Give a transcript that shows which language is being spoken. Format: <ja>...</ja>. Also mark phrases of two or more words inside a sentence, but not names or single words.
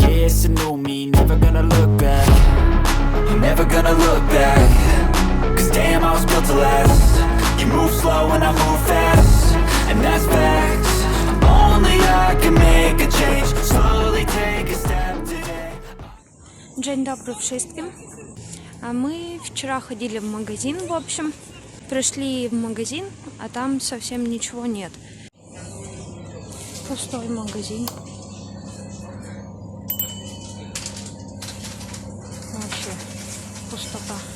<en>Yeah, it's a new me, never gonna look back. Never gonna look back. Cause damn, I was built to last. You move slow and I move fast, and that's facts. Only I can make a change. Slowly take a step today.</en> <pl>Dzień dobry wszystkim.</pl> <ru>А мы вчера ходили в магазин, в общем. Пришли в магазин, а там совсем ничего нет. Пустой магазин. Вообще пустота.</ru>